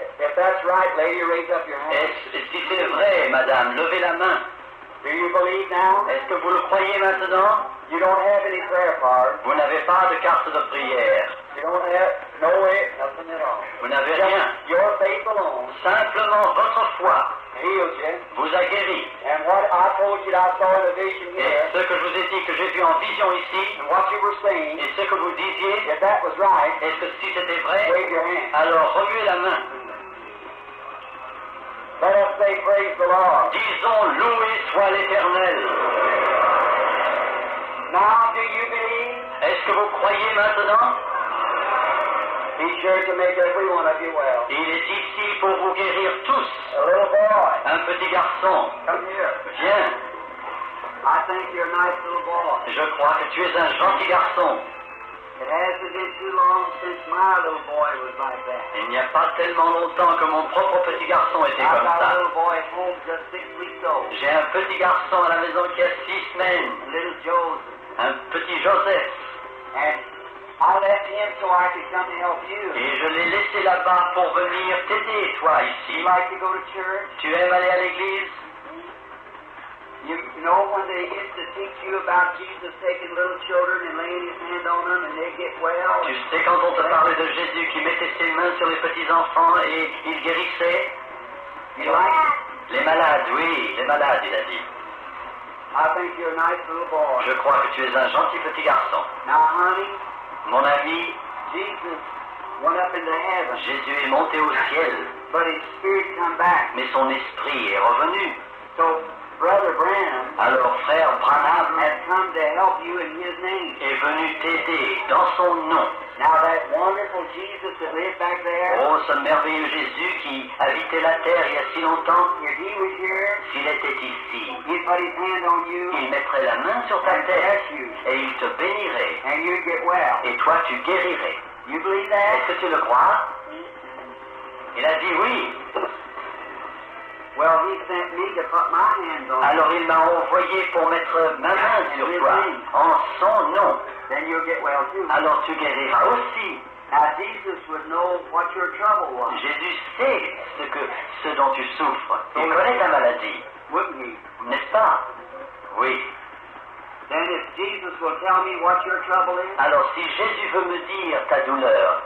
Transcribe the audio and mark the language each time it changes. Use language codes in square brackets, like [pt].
[en] If that's right, lady, raise up your hand. [fr] Et si c'est vrai, madame, levez la main. [en] Do you believe now? [fr] Est-ce que vous le croyez maintenant? [en] You don't have any prayer cards. [fr] Vous n'avez pas de carte de prière. [en] You don't have no way, nothing at all. [fr] Vous n'avez rien. [en] Your faith alone [fr] Simplement votre foi [en] heals you. [fr] vous a guéri. [en] And what I told you that I saw in the vision [fr] Et [en] here, [fr] ce que je vous ai dit que j'ai vu en vision ici, [en] and what you were saying, [fr] et ce que vous disiez, [en] if that was right, [fr] est-ce que si c'était vrai, [en] wave your hand. [fr] alors remuez la main. [en] Let us say praise the Lord. [fr] Disons loué soit l'Éternel. [en] Now do you believe? [fr] Est-ce que vous croyez maintenant? [en] He's sure to make every one of you well. [fr] Il est ici pour vous guérir tous. [en] A little boy, [fr] Un petit garçon, [en] come here. [fr] viens. [en] I think you're a nice little boy. [fr] Je crois que tu es un gentil garçon. [en] It hasn't been too long since my little boy was like that. [fr] Il n'y a pas tellement longtemps que mon propre petit garçon était [en] I've [fr] comme [en] got a [fr] ça. [en] little boy at home just 6 weeks old. [fr] J'ai un petit garçon à la maison qui a 6 semaines. [en] Little Joseph. [fr] Un petit Joseph. [en] And I left him so I could come to help you. [fr] Et je l'ai laissé là-bas pour venir t'aider, toi, [en] You [fr] ici. [en] like to go to church? [fr] Tu aimes aller à l'église? [en] You know when they used to teach you about Jesus taking little children and laying his hand on them and they get well? [fr] Tu sais quand on te parlait de Jésus qui mettait ses mains sur les petits-enfants et il guérissait? [en] You like it? [fr] Les malades, oui, les malades, il a dit. [en] I think you're a nice little boy. [fr] Je crois que tu es un gentil petit garçon. [en] Now, honey, [fr] Mon ami, [en] Jesus went up into heaven, [fr] Jésus est monté au ciel, [en] but his spirit come back. [fr] mais son esprit est revenu. [en] So, Brother Branham [fr] Alors frère Branham [en] has come to help you in his name. [fr] est venu t'aider dans son nom. [en] Now, that wonderful Jesus that lived back there, [fr] Oh, ce merveilleux Jésus qui habitait la terre il y a si longtemps, [en] if he was here, [fr] s'il était ici, [en] he'd put his hand on you [fr] il mettrait la main sur ta [en] and [fr] tête [en] bless you, [fr] et il te bénirait. [en] and you'd get well. [fr] Et toi, tu guérirais. [en] You believe that? [fr] Est-ce que tu le crois? Il a dit oui. [en] Well, he sent me to put my hands on you. [fr] Alors il m'a envoyé pour mettre ma main sur toi, en son nom. [en] Then you'll get well too. [fr] Alors tu guériras aussi. [en] Now, Jesus would know what your trouble was, [fr] Jésus sait ce dont tu souffres. Il connaît ta maladie, [en] wouldn't he? [fr] n'est-ce pas? Oui. [en] Then if Jesus will tell me what your trouble is, [fr] Alors si Jésus veut me dire ta douleur,